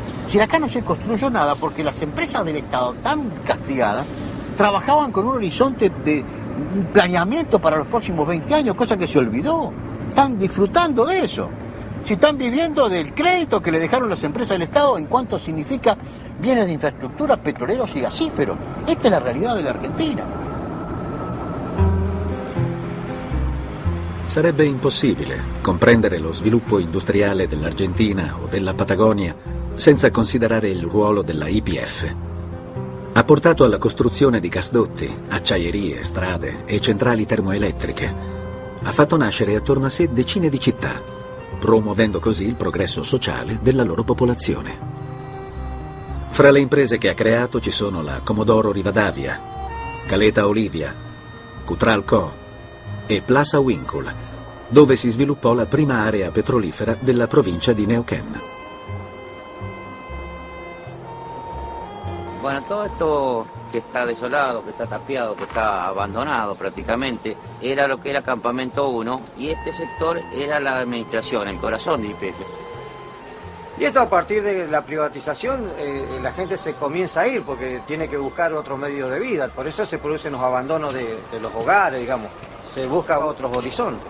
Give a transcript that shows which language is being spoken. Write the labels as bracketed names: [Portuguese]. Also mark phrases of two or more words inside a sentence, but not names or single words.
[Spanish] Si acá no se construyó nada porque las empresas del Estado, tan castigadas, trabajaban con un horizonte de planeamiento para los próximos 20 años, cosa que se olvidó. Están disfrutando de eso. Si están viviendo del crédito que le dejaron las empresas del Estado en cuanto significa bienes de infraestructura, petroleros y gasíferos. Esta es la realidad de la Argentina. [Italian] Sarebbe impossibile comprendere lo sviluppo industriale dell'Argentina o della Patagonia senza considerare il ruolo della YPF. Ha portato alla costruzione di gasdotti, acciaierie, strade e centrali termoelettriche. Ha fatto nascere attorno a sé decine di città, promuovendo così il progresso sociale della loro popolazione. Fra le imprese che ha creato ci sono la Comodoro Rivadavia, Caleta Olivia, Cutralco e Plaza Winkle, dove si sviluppò la prima area petrolifera della provincia di Neuquén. [Spanish] Bueno, todo esto que está desolado, que está tapiado, que está abandonado prácticamente, era lo que era Campamento 1 y este sector era la administración, el corazón de YPF. Y esto a partir de la privatización, la gente se comienza a ir porque tiene que buscar otros medios de vida, por eso se producen los abandonos de los hogares, digamos, se buscan otros horizontes.